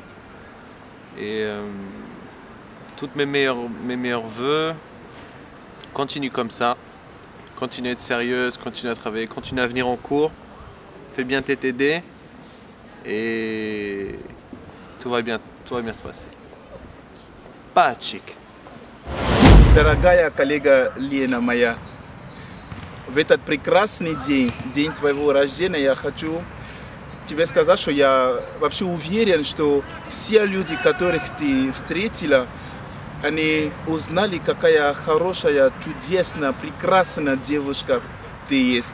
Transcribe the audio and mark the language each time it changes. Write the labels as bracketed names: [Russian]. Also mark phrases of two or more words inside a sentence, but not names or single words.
[French] Et toutes mes meilleurs vœux, continue comme ça, continue à être sérieuse, continue à travailler, continue à venir en cours, fais bien tes TD et tout va bien se passer. [Russian] Пальчик. Дорогая коллега Лена моя, в этот прекрасный день, день твоего рождения, я хочу тебе сказать, что я вообще уверен, что все люди, которых ты встретила, они узнали, какая хорошая, чудесная, прекрасная девушка ты есть.